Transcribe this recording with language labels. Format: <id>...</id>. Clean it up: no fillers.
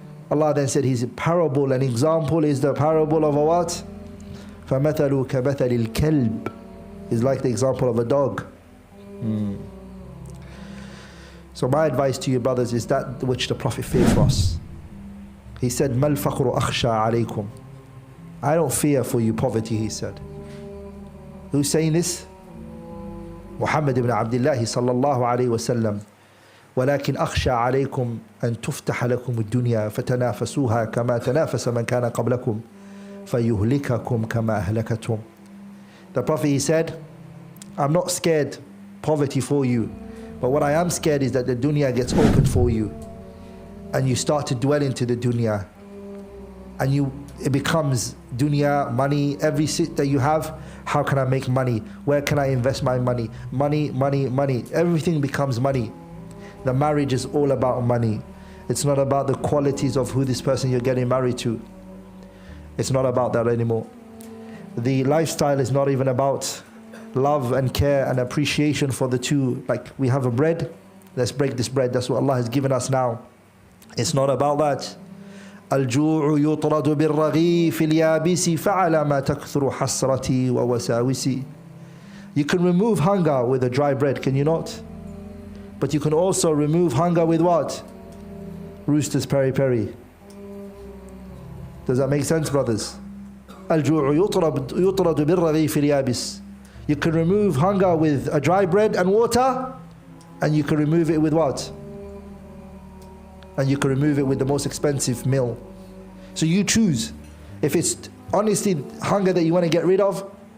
<en>Allah then said his parable, an example is the parable of a what?</en> <ar>فَمَثَلُوا كَمَثَلِ الْكَلْبِ</ar> <en>is like the example of a dog. So my advice to you brothers is that which the Prophet feared for us. He said,</en> <ar>مَا الْفَقْرُ أَخْشَى عَلَيْكُمْ.</ar> <en>I don't fear for you poverty, he said. Who's saying this? Muhammad ibn Abdullah sallallahu alayhi wa sallam.</en> <ar>ولكن أخشى عليكم أن تفتح لكم الدنيا فتنافسوها كما تنافس من كان قبلكم فيهلككم كما أهلكتهم.</ar> <en>The Prophet, he said, I'm not scared poverty for you, but what I am scared is that the dunya gets opened for you and you start to dwell into the dunya and it becomes dunya, money, every sit that you have. How can I make money? Where can I invest my money? Money, money, money. Everything becomes money. The marriage is all about money. It's not about the qualities of who this person you're getting married to. It's not about that anymore. The lifestyle is not even about love and care and appreciation for the two. Like we have a bread, let's break this bread. That's what Allah has given us now. It's not about that.</en> <ar>الجوع يطرد بالرغيف اليابس فعلى ما تكثر حسرتي ووساوسي.</ar> <en>You can remove hunger with a dry bread, can you not? But you can also remove hunger with what? Rooster's peri-peri. Does that make sense, brothers?</en> <ar>الجوع يطرد بالرغيف اليابس.</ar> <en>You can remove hunger with a dry bread and water, and you can remove it with what? And you can remove it with the most expensive meal. So you choose. If it's Honestly, hunger that you want to get rid of?</en>